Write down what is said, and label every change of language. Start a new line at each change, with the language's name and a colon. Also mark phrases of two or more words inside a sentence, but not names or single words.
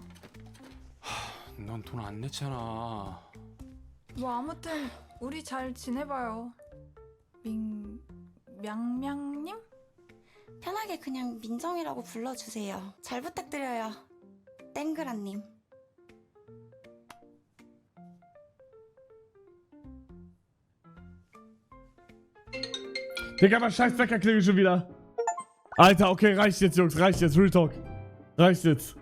Korean: 넌 돈 안 냈잖아. 뭐 아무튼 우리 잘 지내봐요. 명명님? 편하게 그냥 민정이라고 불러주세요. 잘 부탁드려요. 땡그라님.
German: Digga, aber scheiß Wecker klingelt schon wieder. Alter, okay, reicht jetzt, Jungs. Reicht jetzt. Real Talk. Reicht jetzt.